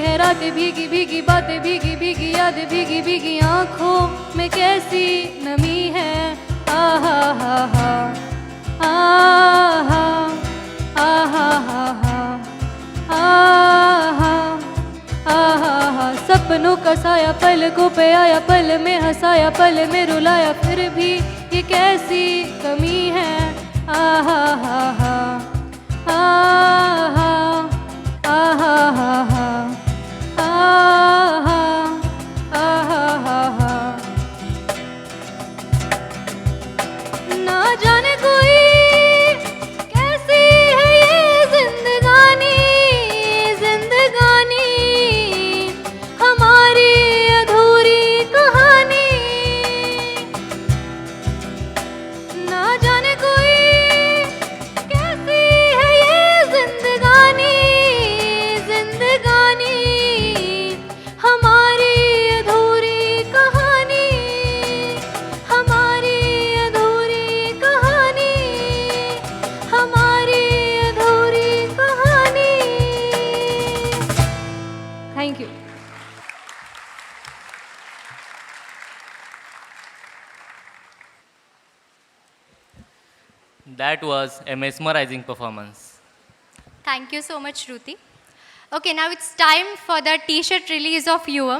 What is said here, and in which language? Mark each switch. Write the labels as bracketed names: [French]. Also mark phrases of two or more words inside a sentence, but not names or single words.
[Hindi] बातें भीगी भीगी बातें भीगी भीगी यादें भीगी भीगी आँखों में कैसी नमी है। आहा हा हा आहा आहा हा हा आहा आहा हा। सपनों का साया पलकों पे आया, पल में हंसाया पल में रुलाया, फिर भी ये कैसी कमी है। आहा हा हा आहा आहा हा हा आहा आहा हा हा। ना जाने कोई कैसी है ये जिंदगानी, जिंदगानी हमारी अधूरी कहानी। ना जाने कोई कैसी है ये जिंदगानी, जिंदगानी हमारी अधूरी कहानी, हमारी अधूरी कहानी, हमारी अधूरी कहानी। [English] thank you. That was a mesmerizing performance. Thank you so much, Shruti. Okay, now it's time for the t-shirt release of Yuvam.